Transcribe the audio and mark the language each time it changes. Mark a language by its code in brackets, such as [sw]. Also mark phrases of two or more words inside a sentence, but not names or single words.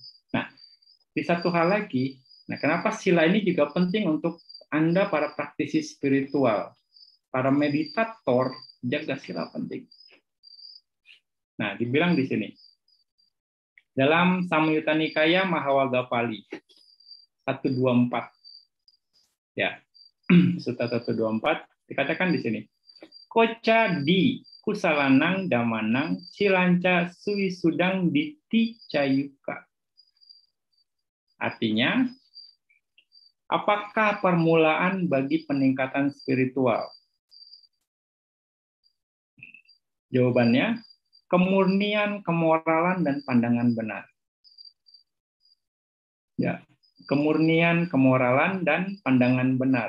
[id] Nah, di satu hal lagi, nah kenapa sila ini juga penting untuk Anda para praktisi spiritual, para meditator, jaga sila penting. Nah, dibilang di sini dalam Samyutta Nikaya Mahawagapali 124, ya. Sutta 124 dikatakan di sini, [pi] koca di kusalanang damanang silanca suwisudang diti cayuka. [id] Artinya, apakah permulaan bagi peningkatan spiritual? Jawabannya, kemurnian, kemoralan, dan pandangan benar. Ya, kemurnian, kemoralan, dan pandangan benar.